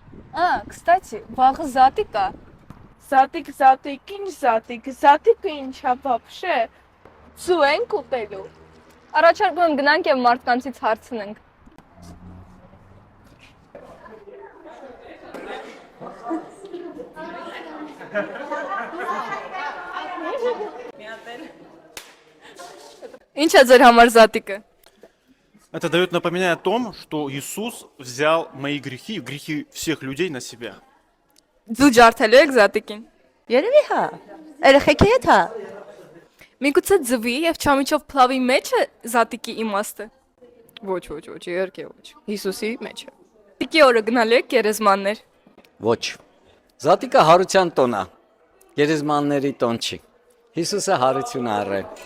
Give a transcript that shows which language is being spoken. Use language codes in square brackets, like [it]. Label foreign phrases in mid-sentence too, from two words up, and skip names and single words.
[ru] А, кстати, [hy] вաղը զատիկ է։ Զատիկ, ինչ զատիկ, զատիկը ինչա вообще։ Ձու ենք ուտելու։ Առաջարկում եմ գնանք եւ մարդկանցից հարցնենք։ Ինչ է ձեր համար զատիկը։ [ru] Это дает напоминание о том, что Иисус взял мои грехи, грехи всех людей на себя. [hy] Ձու ջարդելու եք զատիկին։ Երևի հա։ Երեխեքի հետ հա։ Միգուցե ձվի եւ չամիչով փլավի մեջ է զատիկի իմաստը։ Ոչ, իհարկե ոչ։ Հիսուսի մեջ է։ Տիկի օրը գնալու եք գերեզմաններ։ Ոչ։ Զատիկը հարության տոն է։ Գերեզմանների տոն չի։ Հիսուսը հարություն է առել։